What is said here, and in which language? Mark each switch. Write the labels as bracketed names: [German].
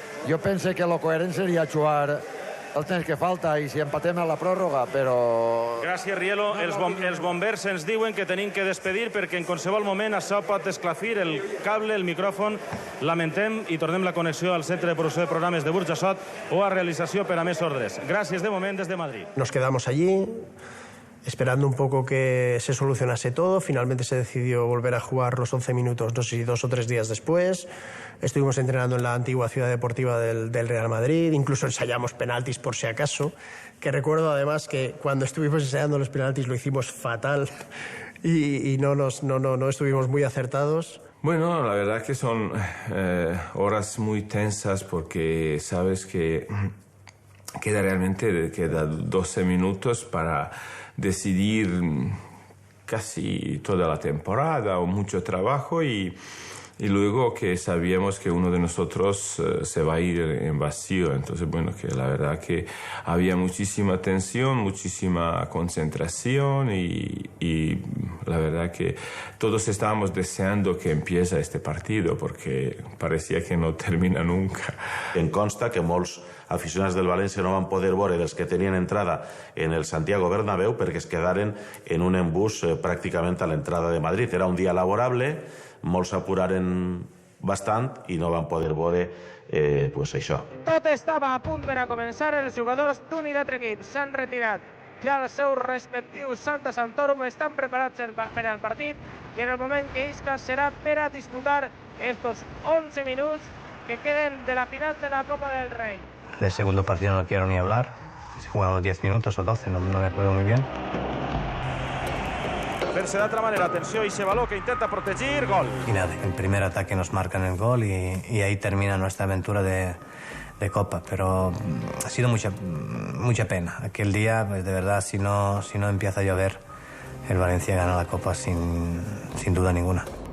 [Catalan] Jo penso que lo coherent seria jugar el temps que falta i si empatem a la pròrroga, però... Gràcies, Rielo. Els bombers ens diuen que tenim que despedir perquè en qualsevol moment això pot esclafir el cable, el micròfon. Lamentem i tornem la connexió al Centre de Producció de Programes de Burjassot o a realització per a més ordres. Gràcies de moment des de Madrid. [Spanish] Nos quedamos allí esperando un poco que se solucionase todo. Finalmente se decidió volver a jugar los 11 minutos, no sé si 2 o 3 días después. Estuvimos entrenando en la antigua ciudad deportiva del Real Madrid, incluso ensayamos penaltis por si acaso, que recuerdo además que cuando estuvimos ensayando los penaltis lo hicimos fatal y no estuvimos muy acertados. Bueno, la verdad que son horas muy tensas porque sabes que queda 12 minutos para decidir casi toda la temporada o mucho trabajo y luego que sabíamos que uno de nosotros se va a ir en vacío. Entonces, bueno, que la verdad que había muchísima tensión, muchísima concentración y la verdad que todos estábamos deseando que empiece este partido porque parecía que no termina nunca. [Catalan] Em consta que molts aficionats del València no van poder veure dels que tenien entrada en el Santiago Bernabéu perquè es quedaren en un embús pràcticament a l'entrada de Madrid. Era un dia laborable, molts s'apuraren bastant i no van poder veure pues això. Tot estava a punt per a començar, els jugadors d'un i l'altre equip s'han retirat ja als seus respectius Santa Santorum, estan preparats per al partit i en el moment que isca serà per a disputar estos 11 minuts que queden de la final de la Copa del Rey. [Spanish] Del segundo partido no quiero ni hablar. Se jugaron 10 minutos o 12, no me acuerdo muy bien. [Catalan] Fer-se d'altra manera, atenció, y Chevaló que intenta protegir, gol. [Spanish] Y nada, en primer ataque nos marcan el gol y ahí termina nuestra aventura de Copa. Pero ha sido mucha pena. Aquel día, pues, de verdad, si no empieza a llover, el Valencia gana la Copa sin duda ninguna.